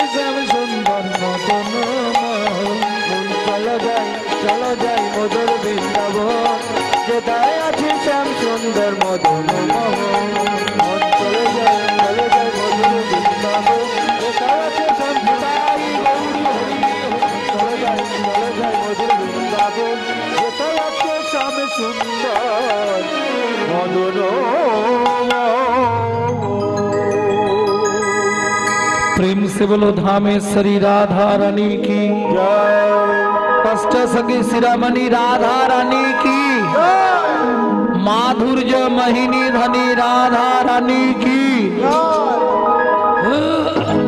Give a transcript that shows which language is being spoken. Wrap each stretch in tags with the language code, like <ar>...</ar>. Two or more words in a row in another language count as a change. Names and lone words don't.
<bn>শ্যাম সুন্দর মদন মোহন চলে যাই মধুর বৃন্দাবন যেথায় আছে শ্যাম সুন্দর মদন মোহন চলে যাই মধুর বৃন্দাবন যেথায় আছে শ্যাম চলে যাই মধুর বৃন্দাবন যেথায় আছে শ্যাম সুন্দর মদন</bn> <hi>प्रेम से बोलो धामेश्वरी राधा रानी की अष्ट सखी शिरोमणि राधा रानी की माधुर्य महिनी धनी राधा रानी की</hi>